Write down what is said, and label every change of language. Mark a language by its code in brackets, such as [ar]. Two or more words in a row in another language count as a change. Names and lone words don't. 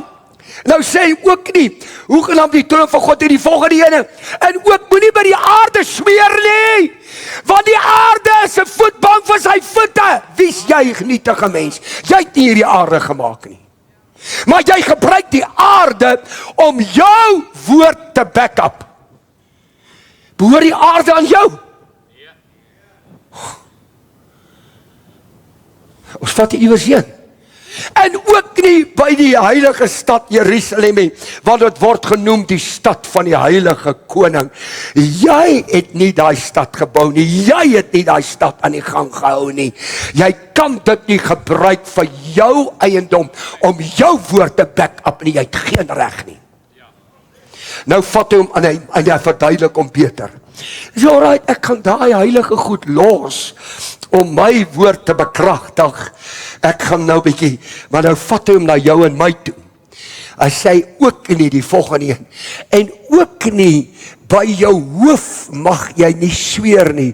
[af] Nou sê hy ook nie, hoegenaamd die troon van God in die volgende ene, en ook moenie by die aarde sweer nie, want die aarde is 'n voetbank vir sy voete. Wie is jy, genietige mens? Jy het nie hierdie aarde gemaak nie. Maar jy gebruik die aarde om jou woord te [en] back up. [af] Behoor die aarde aan jou? Ons vat die iewers heen. En ook nie by die heilige stad Jerusalem nie, want dit word genoem die stad van die heilige koning. Jy het nie daai stad gebou nie, jy het nie daai stad aan die gang gehou nie. Jy kan dit nie gebruik vir jou eiendom om jou woord te [en] back up [af] nie, jy het geen reg nie. Nou vat hy hom en hy verduidelik hom beter. [en] So alright, [af] ek kan daai heilige goed los om my woord te bekragtig. Ek gaan nou bietjie, maar nou vat hy hom na jou en my toe. Hy sê ook nie die volgende een, en ook nie by jou hoof mag jy nie sweer nie.